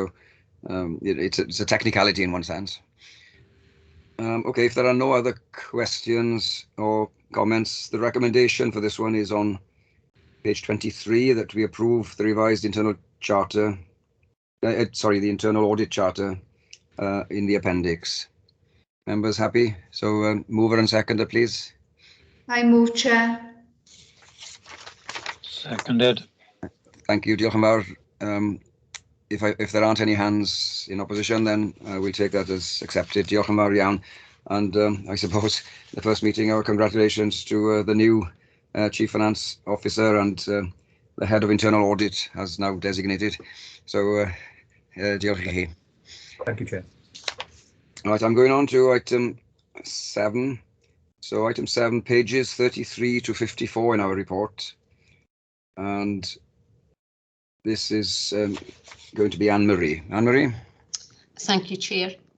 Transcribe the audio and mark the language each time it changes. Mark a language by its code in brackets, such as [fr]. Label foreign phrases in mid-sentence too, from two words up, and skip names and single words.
[en] So it's a technicality in one sense. Okay, if there are no other questions or comments, the recommendation for this one is on page 23, that we approve the revised internal charter, the internal audit charter in the appendix. Members happy? So mover and seconder, please. I move, Chair. Seconded. Thank you, [cy] diolch yn fawr. [en] If there aren't any hands in opposition, then we'll take that as accepted. [cy] Diolch yn fawr iawn. [en] And I suppose the first meeting, our congratulations to the new Chief Finance Officer and the Head of Internal Audit has now designated. So [cy] diolch i chi. [en] Thank you, Chair. Right, I'm going on to item 7. So item 7, pages 33 to 54 in our report. And this is going to be Anne-Marie. Anne-Marie? Thank you, Chair.